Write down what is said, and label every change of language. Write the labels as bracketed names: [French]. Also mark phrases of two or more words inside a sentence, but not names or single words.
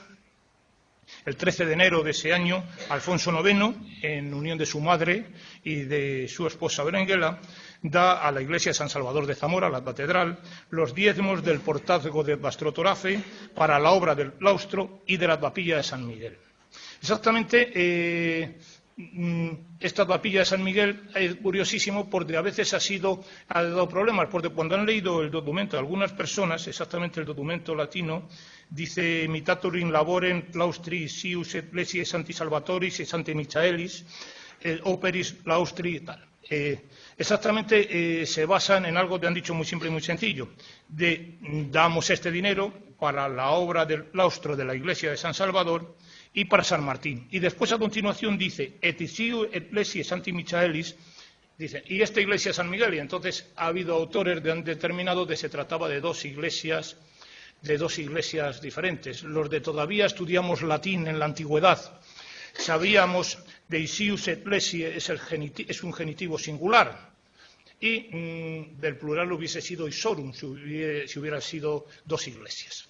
[Spanish] El 13 de enero de ese año, Alfonso IX, en unión de su madre y de su esposa Berenguela, da a la iglesia de San Salvador de Zamora, la catedral, los diezmos del portazgo de Bastrotorafe para la obra del claustro y de la capilla de San Miguel. Exactamente, esta capilla de San Miguel es curiosísimo porque a veces ha dado problemas, porque cuando han leído el documento de algunas personas, exactamente el documento latino, dice [Latin] imitator in laborem claustri sius ecclesiae Sancti Salvatoris e Sancti Michaelis operis claustri [Spanish] y tal. Exactamente se basan en algo que han dicho muy simple y muy sencillo. Damos este dinero para la obra del claustro de la iglesia de San Salvador y para San Martín. Y después a continuación dice [Latin] et siu ecclesiae Sancti Michaelis, [Spanish] dice, y esta iglesia San Miguel. Y entonces ha habido autores que han determinado que se trataba de dos iglesias diferentes. Los de todavía estudiamos latín en la antigüedad, sabíamos de [Latin] isius ecclesiae [Spanish] es un genitivo singular, y del plural hubiese sido isorum si hubiera sido dos iglesias.